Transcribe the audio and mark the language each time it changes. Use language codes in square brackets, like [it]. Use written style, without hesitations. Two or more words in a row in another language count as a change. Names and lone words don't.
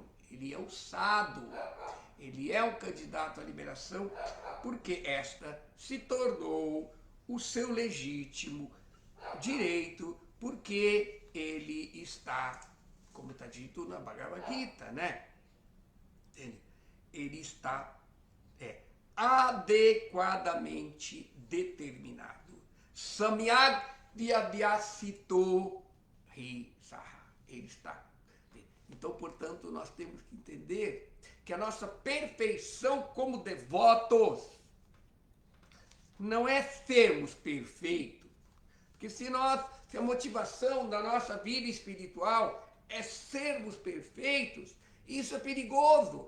[pt] Ele é ousado, ele é um candidato à liberação porque esta se tornou o seu legítimo direito, porque ele está, como está dito na Bhagavad Gita, né? Ele está adequadamente determinado. [sa] सम्यक् व्यध्यसितो हि सह. [pt] Ele está. Então, portanto, nós temos que entender que a nossa perfeição como devotos não é sermos perfeitos. Porque se a motivação da nossa vida espiritual é sermos perfeitos, isso é perigoso.